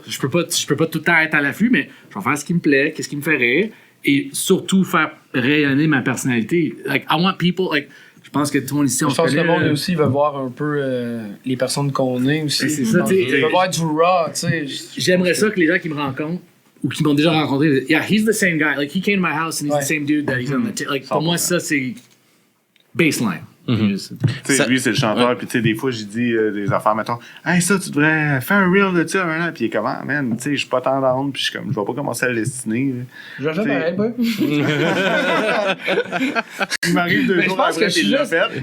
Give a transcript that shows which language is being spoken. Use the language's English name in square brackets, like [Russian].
[French] Je peux pas tout le temps être à l'affût, mais je vais faire ce qui me plaît, qu'est-ce qui me fait rire, et surtout faire rayonner ma personnalité. [English] Like, I want people, like, [French] je pense que tout le monde ici, on se connaît. Je pense que le monde aussi veut voir un peu les personnes qu'on est aussi. C'est ça, tu sais. Il veut voir du raw, tu sais. J'aimerais ça que les gens qui me rencontrent ou qui m'ont déjà rencontré, [English] yeah, he's the same guy. Like, he came to my house and he's the same dude that he's on the like, [French] pour moi, ça, c'est baseline. Lui, c'est le chanteur, puis tu sais, des fois, j'ai dit des affaires, mettons, hey, ça, tu devrais faire un reel de ça, hein, puis il est comme, ah, man, tu sais, je suis pas tant down, puis je suis comme, je vais pas commencer à le dessiner. Je vais faire pareil, pas. Il m'arrive 2 jours après, puis il l'a fait.